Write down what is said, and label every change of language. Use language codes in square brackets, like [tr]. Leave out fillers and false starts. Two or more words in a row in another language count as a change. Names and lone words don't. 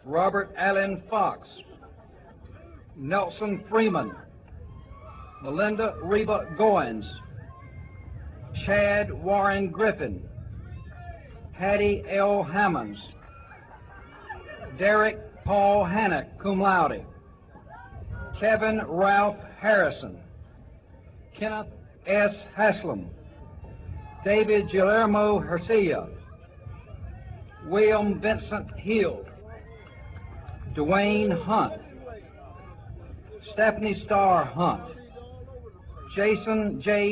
[en] Robert Allen Fox, Nelson Freeman, Melinda Reba Goins, Chad Warren Griffin, Hattie L. Hammonds, Derek Paul Hannock, [la] cum laude, [en] Kevin Ralph Harrison, Kenneth S. Haslam, David Guillermo Hercia, William Vincent Hill, Dwayne Hunt, Stephanie Starr Hunt, Jason J.